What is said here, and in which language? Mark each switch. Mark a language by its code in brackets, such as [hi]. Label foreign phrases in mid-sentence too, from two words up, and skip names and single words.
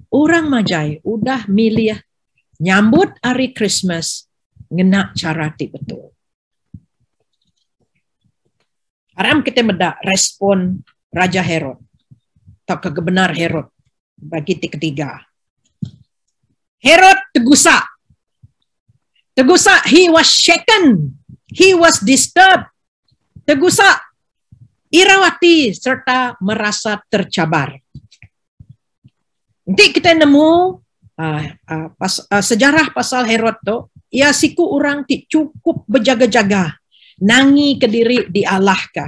[iba] Orang majai udah milih nyambut hari Christmas ngena cara ti betul. Haram kita medak respon Raja Herod atau kebenar Herod bagi ti ketiga. Herod tegusa. Tegusa, [en] he was shaken, he was disturbed. [iba] Tegusa, irawati serta merasa tercabar. Nanti kita nemu sejarah pasal Herod tu, ia siku orang ti cukup berjaga-jaga, nangi ke diri di Allah ka.